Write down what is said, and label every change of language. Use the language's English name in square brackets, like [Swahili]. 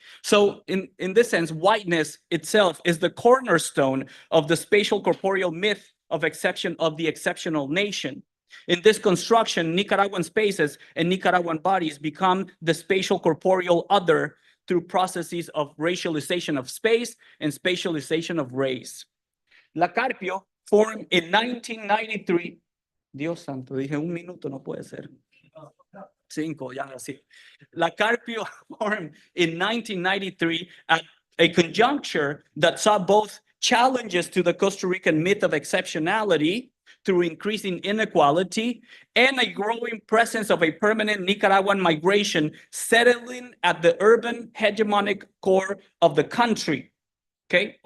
[English] So in this sense, whiteness itself is the cornerstone of the spatial corporeal myth of the exceptional nation. In this construction, Nicaraguan spaces and Nicaraguan bodies become the spatial corporeal other through processes of racialization of space and spatialization of race. La Carpio formed in 1993. [Spanish] Dios santo, dije un minuto, no puede ser. 5, ya así. [English] La Carpio formed in 1993 at a conjuncture that saw both challenges to the Costa Rican myth of exceptionality through increasing inequality and a growing presence of a permanent Nicaraguan migration settling at the urban hegemonic core of the country, okay?